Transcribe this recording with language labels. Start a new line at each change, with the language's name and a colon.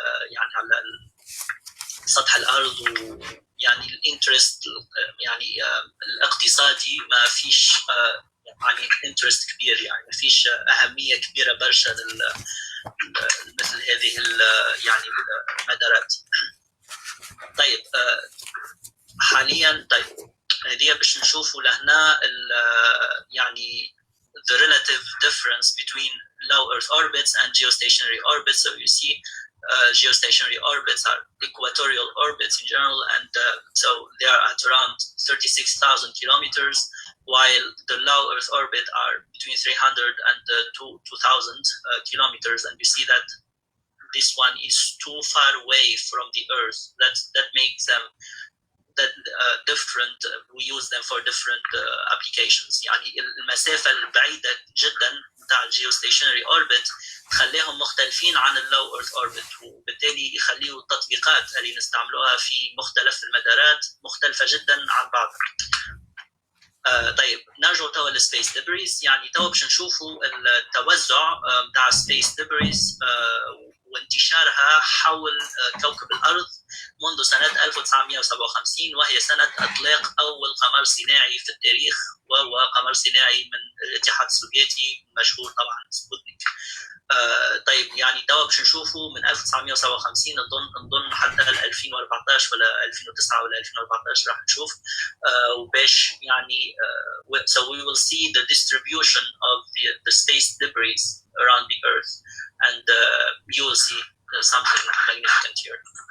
Arabic: يعني على سطح الأرض، ويعني الانترست يعني الاقتصادي ما فيش يعني انترست كبير، يعني ما فيش أهمية كبيرة برشا مثل هذه يعني المدارات. طيب حاليا طيب هذه باش نشوفوا لهنا يعني
English: the relative difference between low Earth orbits and geostationary orbits. So you see geostationary orbits are equatorial orbits in general, and so they are at around 36,000 kilometers, while the low Earth orbit are between 300 and 2,000 kilometers, and you see that this one is too far away from the Earth. That makes them different. We use them for different applications.
Arabic: يعني المسافة البعيدة جدا بتاع الجيوستيشنري اوربت تخليهم مختلفين عن اللو ايرث اوربت، وبالتالي يخليوا التطبيقات اللي نستعملوها في مختلف المدارات مختلفة جدا عن بعضها. طيب نرجع توا للسبيس ديبريز. يعني توا باش نشوفوا التوزع بتاع سبيس ديبريز وانتشارها حول كوكب الأرض منذ سنة 1957، وهي سنة إطلاق أول قمر صناعي في التاريخ، وهو قمر صناعي من الاتحاد السوفيتي المشهور طبعا سبوتنيك. طيب يعني توا باش نشوفوا من 1957 نظن حتى 2014 ولا 2009 ولا 2014 راح نشوف، وباش يعني
English: so we will see the distribution of the space debris around the Earth, and you will see something magnificent here.